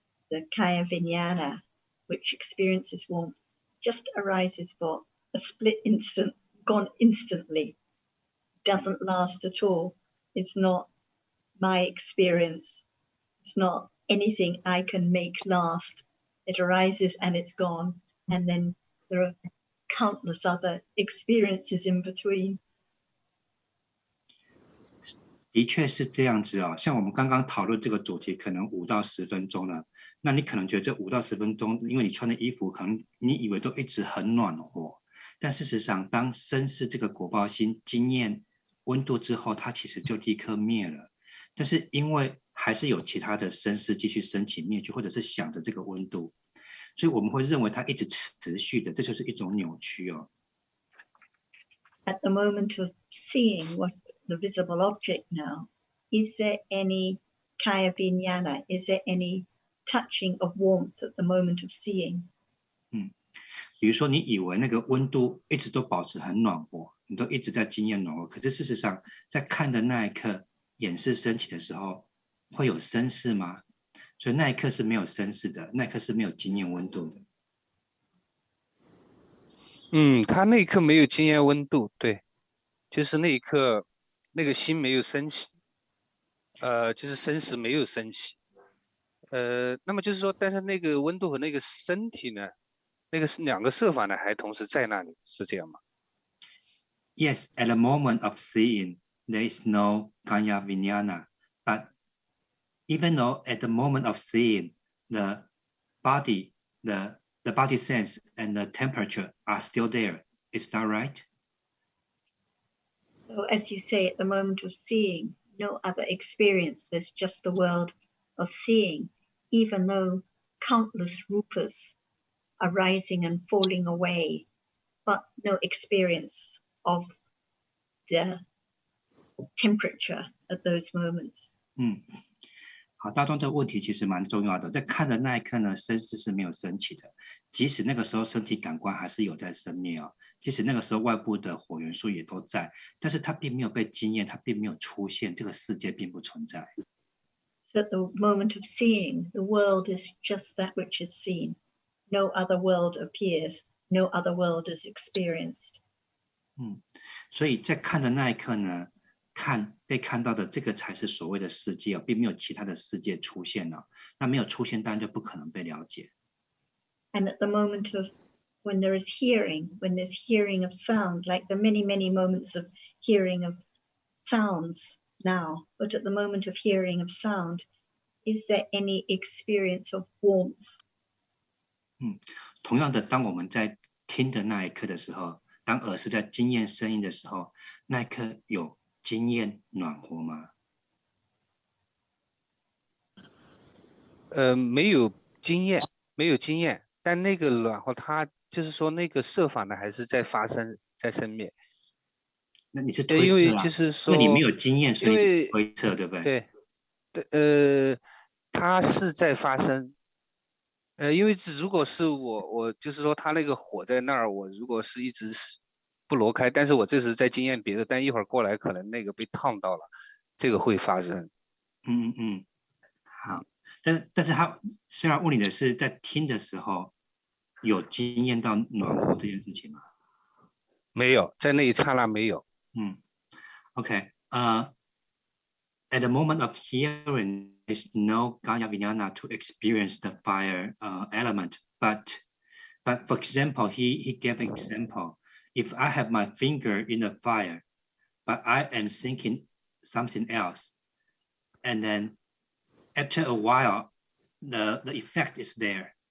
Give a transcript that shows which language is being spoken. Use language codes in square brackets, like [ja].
[en] the Kaya Vijnana, which experiences warmth, just arises for a split instant, gone instantly, doesn't last at all. It's not my experience. It's not anything I can make last. It arises and it's gone. And then there are countless other experiences in between. [zh] 的确是这样子哦，像我们刚刚讨论这个主题，可能5到10分钟了。那你可能觉得这5到10分钟，因为你穿的衣服，可能你以为都一直很暖和，但事实上，当身视这个果报心经验温度之后，它其实就立刻灭了。但是因为还是有其他的身视继续升起灭去，或者是想着这个温度，所以我们会认为它一直持续的，这就是一种扭曲哦。 [en] At the moment of seeing what the visible object now, is there any Kaya Vijnana? Is there any touching of warmth at the moment of seeing? [zh] 比如说你以为那个温度一直都保持很暖和，你都一直在经验暖和，可是事实上在看的那一刻，眼视升起的时候，会有身视吗？所以那一刻是没有身视的，那一刻是没有经验温度的。他那一刻没有经验温度，对，就是那一刻那个心没有升起，就是身视没有升起，那么就是说，但是那个温度和那个身体呢，那个2个色法呢，还同时在那里，是这样吗？ [en] Yes, at the moment of seeing, there is no Kaya Vijnana, but even though at the moment of seeing, the body, the body sense and the temperature are still there. Is that right? So as you say, at the moment of seeing, no other experience. There's just the world of seeing, even though countless rupas are rising and falling away, but no experience of the temperature at those moments. [zh] 好，大众这个问题其实蛮重要的。在看的那一刻呢，身视是没有升起的，即使那个时候身体感官还是有在生灭哦，即使那个时候外部的火元素也都在，但是它并没有被经验，它并没有出现，这个世界并不存在。 [en] So at the moment of seeing, the world is just that which is seen. No other world appears. No other world is experienced. [zh] 所以在看的那一刻呢，被看到的这个才是所谓的世界哦，并没有其他的世界出现了。那没有出现，当然就不可能被了解。 [en] And at the moment of when there is hearing, when there's hearing of sound, like the many, many moments of hearing of sounds now, but at the moment of hearing of sound, is there any experience of warmth? [zh] 同样的，当我们在听的那一刻的时候，当耳是在经验声音的时候，那一刻有经验暖和吗？没有经验，没有经验，但那个暖和，它就是说那个色法呢，还是在发生，在生灭。那你是推测啊？因为就是说，因为你没有经验，所以你推测，对不对？对，它是在发生。因为如果是我就是说，它那个火在那儿，我如果是一直不挪开，但是我这是在经验别的，但一会儿过来可能那个被烫到了，这个会发生。好，但是他是要问你的是，在听的时候有经验到暖和这件事情吗？没有，在那一刹那没有。 [en] OK， at the moment of hearing, there's no Gaya Vijnana to experience the fire element. But for example, he gave an example. If I have my finger in the fire, but I am thinking something else, and then after a while, the effect is there.